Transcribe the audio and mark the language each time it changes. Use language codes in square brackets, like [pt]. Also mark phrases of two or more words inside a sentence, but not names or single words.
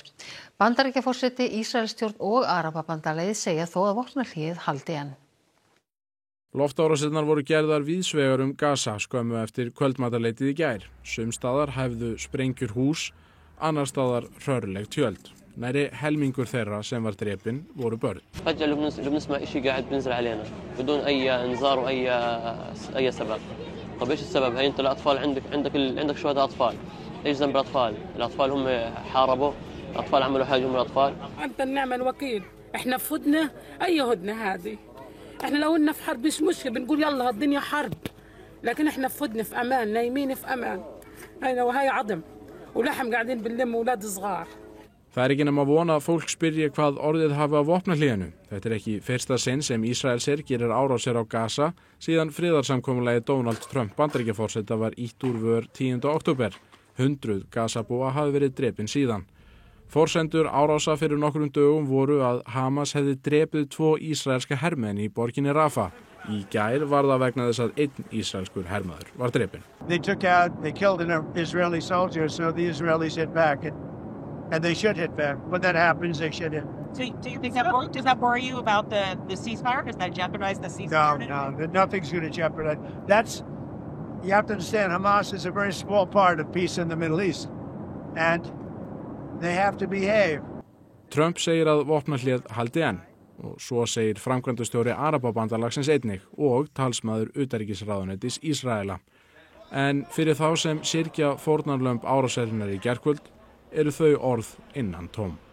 [is] Bandaríkjaforseti, Ísraelsstjórn og Arababandalagið segja þó að vopnahléið haldi enn. Loftárásirnar voru gerðar víðsvegar Gaza skömmu eftir kvöldmatarleytið í gær. Sums staðar hæfðu sprengjur hús, annars staðar hrörleg tjöld. Næri helmingur þeirra sem var drepin voru börn. [ar] بنسمع شيء قاعد بينزل علينا بدون أي إنذار وأي سبب. طب إيش السبب؟ هي أنت الأطفال عندك شهداء أطفال. إيش ذنب الأطفال؟ الأطفال هم حاربوا، الأطفال عملوا حاجة هم الأطفال. أنت النعمة الوكيل. إحنا في هدنة أي هدنة هذه. إحنا لو إننا في حرب مش مشكلة بنقول يلا الدنيا حرب. لكن إحنا في هدنة في أمان نايمين في أمان. وهي عظم ولحم قاعدين بنلم أولاد صغار. [is] Það ekki nema vona að fólk spyrji hvað orðið hafi á vopnahléinu. Þetta ekki fyrsta sinn sem Ísraelsher gerir árásir á Gaza síðan friðarsamkomulagi Donald Trump Bandaríkjaforseta var ýtt úr vör 10. október. 100 Gazabúa hafi verið drepin síðan. Forsendur árása fyrir nokkrum dögum voru að Hamas hefði drepið 2 ísraelska hermenn í borginni Rafah. Í gær var það vegna þess að 1 ísraelskur hermaður var drepin. [en] They killed an Israeli soldier, so the Israelis hit back. And they should hit back. When that happens, they should hit. So do you think does that worry you about the ceasefire? Does that jeopardize the ceasefire? No, nothing's going to jeopardize. You have to understand, Hamas is a very small part of peace in the Middle East. And they have to behave. [is] Trump segir að vopnahléð haldi enn. Og svo segir framkvæmdastjóri Arababandalagsins einnig og talsmaður utanríkisráðuneytis Ísraela. En fyrir þá sem syrgja fórnarlömb árásarinnar í gærkvöld eru þau orð innan tóm.